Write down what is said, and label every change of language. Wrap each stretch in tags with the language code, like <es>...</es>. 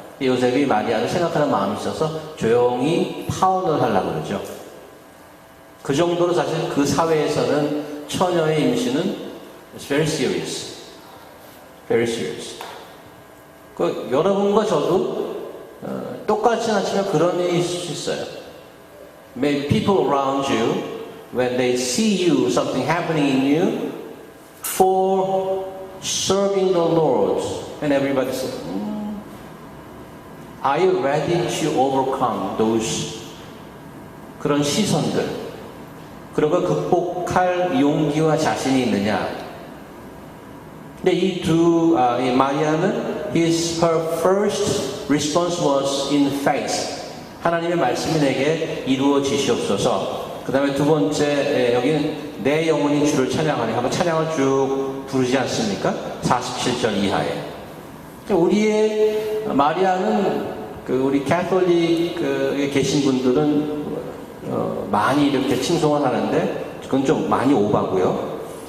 <ko>요셉이 마리아를 생각하는 마음이 있어서 조용히 파혼을 하려고 그러죠. 그 정도로 사실 그 사회에서는 처녀의 임신은</ko> <en>it's very serious. very serious.</en> <ko>여러분과 저도 똑같진 않지만 그런 일이 있을 수 있어요.</ko> <en>Maybe people around you, when they see you, something happening in you, for serving the Lord, and everybody says, are you ready to overcome those</en> <ko>그런 시선들? 그런 걸 극복할 용기와 자신이 있느냐? 근데 이 마리아는</ko> <en>her first response was in faith.</en> <ko>하나님의 말씀이 내게 이루어지시옵소서. 그 다음에 두 번째, 여기는 내 영혼이 주를 찬양하니 하고 찬양을 쭉 부르지 않습니까? 47절 이하에. 우리의 마리아는 우리 캐톨릭에 계신 분들은 많이 이렇게 칭송을 하는데 그건 좀 많이 오바고요.</ko>